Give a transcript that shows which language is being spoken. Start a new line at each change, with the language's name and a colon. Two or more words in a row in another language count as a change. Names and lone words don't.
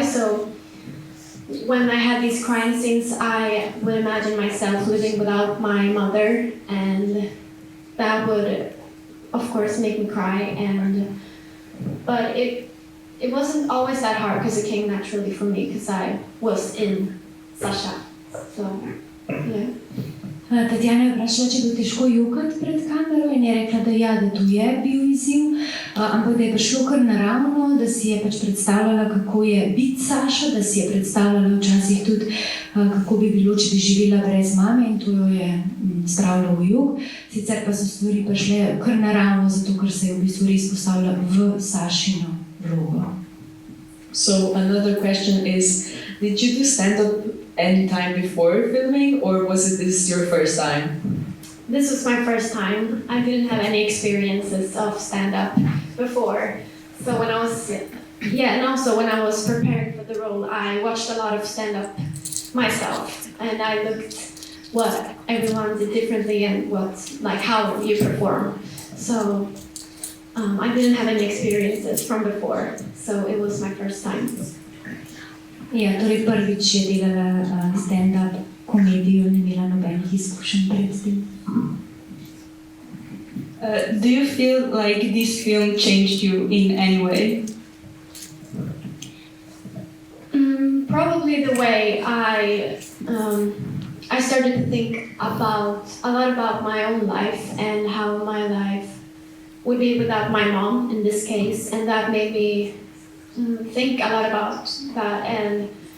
English: So when I had these crying scenes, I would imagine myself living without my mother, and that would, of course, make me cry. But it wasn't always that hard because it came naturally for me because I was in Sasha. So, yeah.
Slovenian: Tatjana je vprašala, če je bilo težko jokati pred kamero, in je rekla, da ja, da to je bil izziv, ampak da je prišlo kar naravno, da si je pač predstavljala, kako je biti Saša, da si je predstavljala včasih tudi, kako bi bilo, če bi živela brez mame, in to jo je spravilo v jok. Sicer pa so stvari prišle kar naravno, zato ker se je v bistvu res postavila v Sašino vlogo.
English: So another question is, did you do stand-up any time before filming, or was this your first time? This was my first time. I didn't have any experiences of stand-up before. So when I was, and also when I was preparing for the role, I watched a lot of stand-up myself, and I looked what everyone did differently and how you perform. So I didn't have any experiences from before, so it was my first time.
Slovenian: Ja, torej prvič je delala stand-up komedijo, ni imela nobenih izkušenj pred tem.
English: Do you feel like this film changed you in any way? Probably the way I started to think a lot about my own life and how my life would be without my mom in this case, and that made me think a lot about that and